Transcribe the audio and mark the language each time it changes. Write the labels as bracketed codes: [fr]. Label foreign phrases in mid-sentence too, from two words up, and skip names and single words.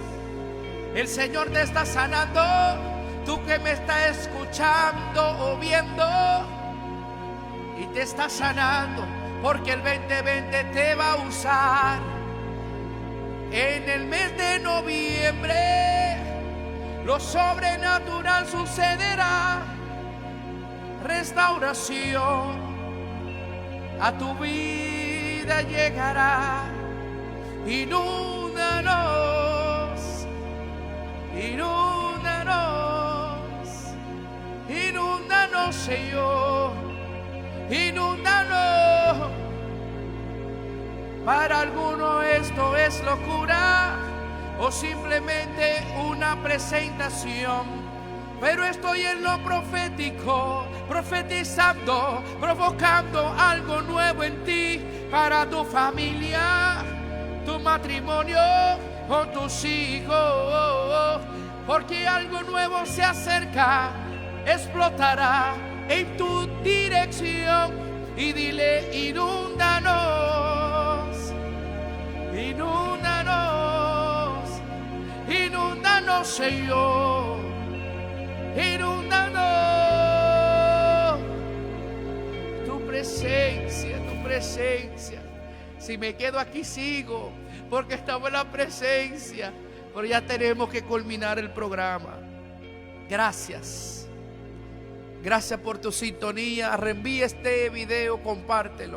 [es] El Señor te está sanando, tú que me estás escuchando o viendo, y te está sanando, porque el 2020 te va a usar. En el mes de noviembre lo sobrenatural sucederá. Restauración a tu vida llegará. Inúndanos, inúndanos, inúndanos, Señor, inúndanos. Para algunos esto es locura o simplemente una presentación, pero estoy en lo profético, profetizando, provocando algo nuevo en ti, para tu familia, tu matrimonio o tus hijos, porque algo nuevo se acerca, explotará en tu dirección. Y dile: inúndanos, inúndanos, inúndanos, Señor, inúndanos. Tu presencia, tu presencia. Si me quedo aquí sigo, porque estamos en la presencia, pero ya tenemos que culminar el programa. Gracias. Gracias por tu sintonía. Reenvía este video, compártelo.